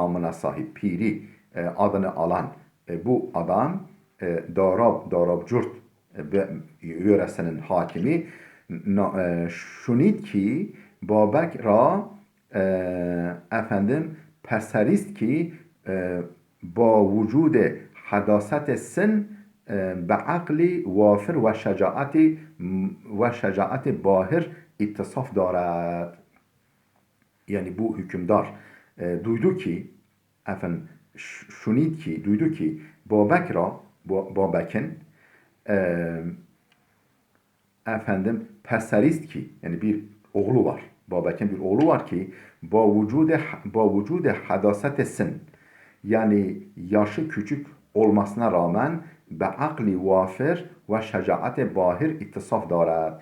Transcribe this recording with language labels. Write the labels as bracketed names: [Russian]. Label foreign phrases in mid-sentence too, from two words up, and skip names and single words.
[Turkish] sahip piri adını alan Bu adam Darabcurt yöresinin hakimi [Persian] شنید که بابک را افندیم پسری است که با وجود حداثت سن به عقل وافر و شجاعت باهر اتصاف دارد. [Turkish] Yani bu hükümdar duydu ki efendim [Persian] شنید که [Turkish] duydu ki Babek'in efendim [Persian] پسری است که [Turkish] yani bir oğlu var. Babek'in bir oğlu var ki [Persian] با وجود حداثت سن [Turkish] yani yaşı küçük olmasına rağmen [Persian] به عقل وافر و شجاعت باهر اتصاف دارد.